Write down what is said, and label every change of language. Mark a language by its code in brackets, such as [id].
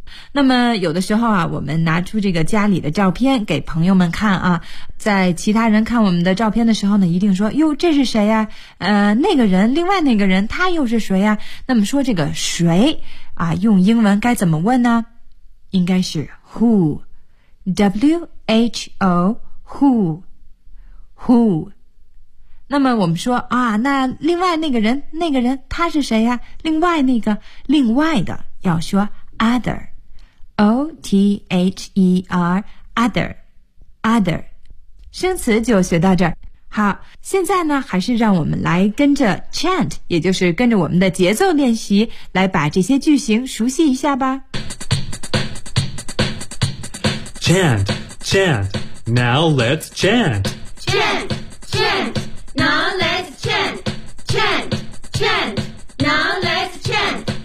[zh] 那么有的时候啊我们拿出这个家里的照片给朋友们看啊，在其他人看我们的照片的时候呢一定说，哟这是谁呀、啊、那个人，另外那个人他又是谁呀、啊、那么说这个谁啊，用英文该怎么问呢？应该是 who， W-H-O， who， who。那么我们说啊，那另外那个人，那个人他是谁呀、啊、另外那个，另外的要说 other， O-T-H-E-R， other， other。生词就学到这儿。好，现在呢还是让我们来跟着 chant， 也就是跟着我们的节奏练习，来把这些句型熟悉一下吧。 [en] chant chant now let's chant chant chant now let's chant chant chant now let's chant，